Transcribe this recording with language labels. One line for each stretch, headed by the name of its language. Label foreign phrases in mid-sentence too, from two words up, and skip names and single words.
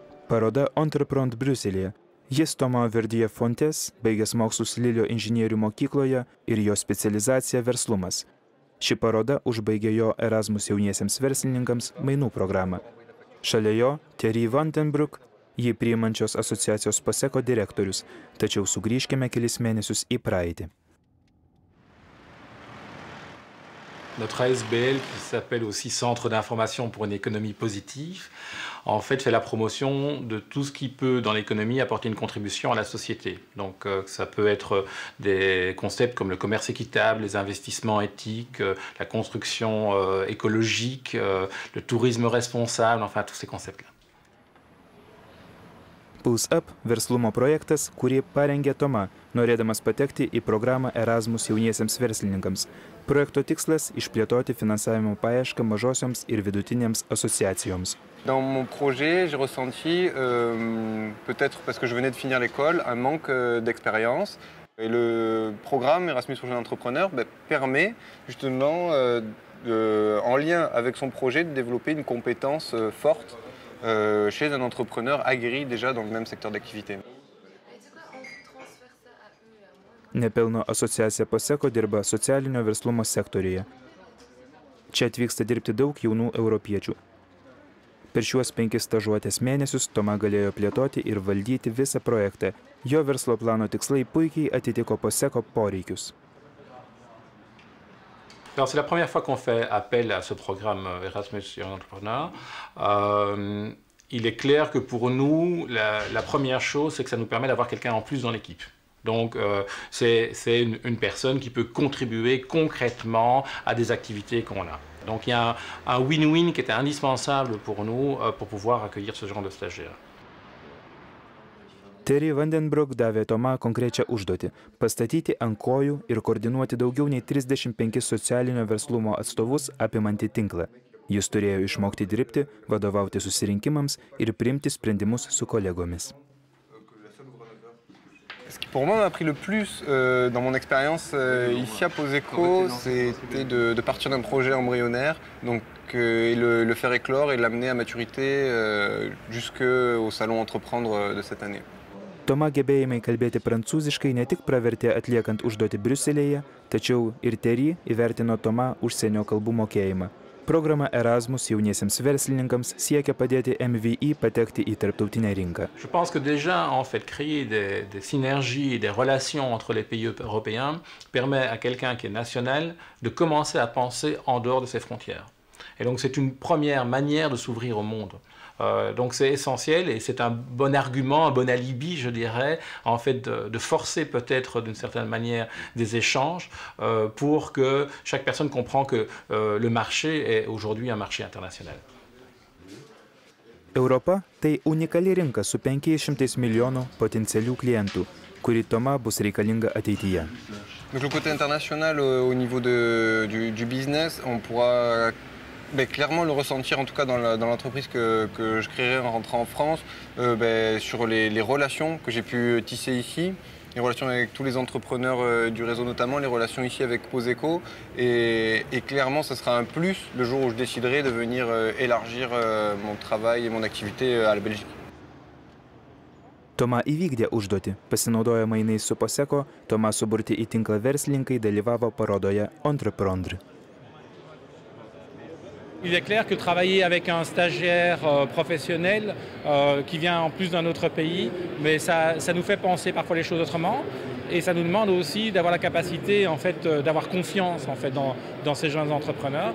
Lithuanian: Paroda Entreprendre Briuselėje. Jis Toma Verdyje Fontes, baigęs mokslus Lilio inžinierių mokykloje ir jo specializacija verslumas. Ši paroda užbaigė jo Erasmus jauniesiems verslininkams mainų programą. Šalia jo Thierry Vandenbroek, jį priimančios asociacijos POSECO direktorius, tačiau sugrįžkime kelis mėnesius į praeitį.
French: Notre ASBL, qui s'appelle aussi Centre d'information pour une économie positive, en fait fait la promotion de tout ce qui peut dans l'économie apporter une contribution à la société. Donc ça peut être des concepts comme le commerce équitable, les investissements éthiques, la construction écologique, le tourisme responsable, enfin tous ces concepts-là.
Lithuanian: Pulse Up verslumo projektas, kurį parengė Toma, norėdamas patekti į programą Erasmus jauniesiems verslininkams. Projekto tikslas – išplėtoti finansavimo paiešką mažosioms ir vidutinėms asociacijoms.
French: Dans mon projet, j'ai ressenti, peut-être parce que je venais de finir l'école, un manque d'expérience. Et le programme Erasmus pour jeunes entrepreneurs permet justement, en lien avec son projet, de développer une compétence forte chez un entrepreneur aguerri déjà dans le même secteur d'activité.
Lithuanian: Nepelno asociacija POSECO dirba socialinio verslumo sektoriuje. Čia atvyksta dirbti daug jaunų europiečių. Per šiuos 5 stažuotės mėnesius Toma galėjo plėtoti ir valdyti visą projektą. Jo verslo plano tikslai puikiai atitiko POSECO poreikius.
French: Alors c'est la première fois qu'on fait appel à ce programme Erasmus Young Entrepreneur. Il est clair que pour nous, la première chose, c'est que ça nous permet d'avoir quelqu'un en plus dans l'équipe. Donc c'est une personne qui peut contribuer concrètement à des activités qu'on a. Donc il y a un win-win qui était indispensable pour nous pour pouvoir accueillir ce genre de stagiaires.
Lithuanian: Thierry Vandenbroek davė Toma konkrečią užduotį – pastatyti ant kojų ir koordinuoti daugiau nei 35 socialinio verslumo atstovus apimantį tinklą. Jis turėjo išmokti dirbti, vadovauti susirinkimams ir priimti sprendimus su kolegomis.
French: Ce qui pour moi m'a pris le plus dans mon expérience ici à POSECO, c'était de partir d'un projet embryonnaire, donc et le faire éclore et l'amener à maturité jusqu'au salon Entreprendre de cette année.
Lithuanian: Toma gebėjimai kalbėti prancūziškai ne tik pravertė atliekant užduotį Briuselėje, tačiau ir Thierry įvertino Toma užsienio kalbų mokėjimą. Programa Erasmus jauniesiems verslininkams siekia padėti MVI patekti į tarptautinę rinką.
French: Je pense que déjà, en fait, créer des synergies et des relations entre les pays européens permet à quelqu'un qui est national de commencer à penser en dehors de ses frontières. Et donc c'est une première manière de s'ouvrir au monde. Donc c'est essentiel et c'est un bon argument, un bon alibi, je dirais, en fait, de forcer peut-être d'une certaine manière des échanges pour que chaque personne comprenne que le marché est aujourd'hui un marché international.
Lithuanian: Europa – tai unikali rinka su 500 milijonų potencialių klientų, kuri Toma bus reikalinga ateityje.
French: Donc le côté international au niveau du business, on pourra clairement le ressentir, en tout cas dans l'entreprise que je créerai en rentrant en France, sur les relations que j'ai pu tisser ici, les relations avec tous les entrepreneurs du réseau notamment, les relations ici avec POSECO. Et clairement, ce sera un plus le jour où je déciderai de venir élargir mon travail et mon activité à la Belgique.
Lithuanian: Toma įvykdė užduotį. Pasinaudoję mainais su POSECO, Toma suburti į tinklą verslininkai dalyvavo parodoje Entreprendre.
French: Il est clair que travailler avec un stagiaire professionnel qui vient en plus d'un autre pays, mais ça nous fait penser parfois les choses autrement et ça nous demande aussi d'avoir la capacité en fait, d'avoir confiance en fait, dans ces jeunes entrepreneurs.